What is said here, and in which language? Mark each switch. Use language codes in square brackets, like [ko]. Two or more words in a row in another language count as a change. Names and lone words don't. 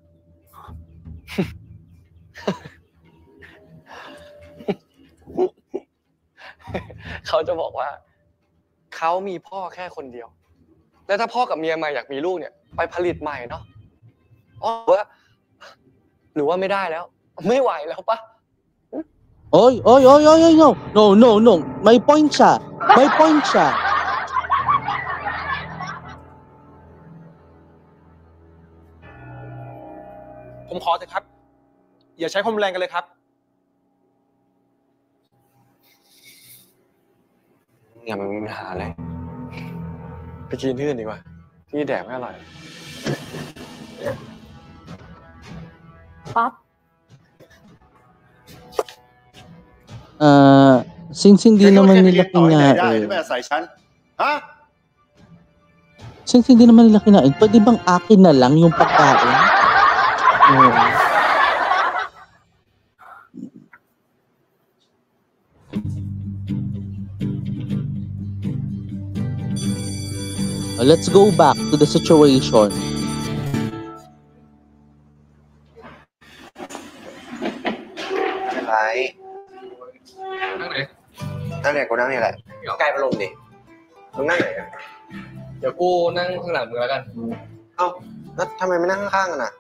[th] เขาจะบอกว่าเขามีพ่อแค่คนเดียวแล้วถ้าพ่อกับเมียใหม่อยากมีลูกเนี่ยไปผลิตใหม่เนาะหรือว่าไม่ได้แล้วไม่ไหวแล้วปะ [tl] โอ้ย no may point siya [th] ผมขอเถอะครับอย่าใช้ความแรงกันเลยครับ อย่ามันมีปัญหาเลยไปกินที่อื่นดีกว่าที่แดกไม่อร่อย ป๊อป [tl] since hindi naman nila kinain since hindi naman nila kinain pwede bang akin na lang yung pagkain [en] let's go back to the situation. [th] อะไรนั่งไหนกูนั่งนี่แหละใกล้พัดลมดิมึงนั่งไหนกัน เดี๋ยวกูนั่งข้างหลังมึงแล้วกัน เอ้าแล้วทำไมไม่นั่งข้างๆกันอ่ะ